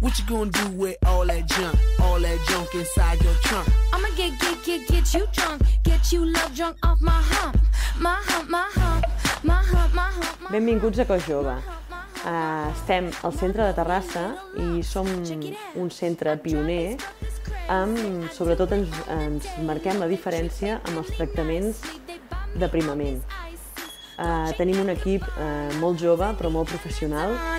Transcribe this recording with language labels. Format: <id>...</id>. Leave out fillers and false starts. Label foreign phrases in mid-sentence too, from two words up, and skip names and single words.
<en>gonna do with all that junk inside your trunk? I'ma get you drunk, get you love drunk off my hump, my hump, my hump, my hump, my hump.</en> <ca>Benvinguts a Cos Jove. Estem al centre de Terrassa i som un centre pioner sobretot ens marquem la diferència amb els tractaments d'aprimament. Tenim un equip molt jove però molt professional.</ca>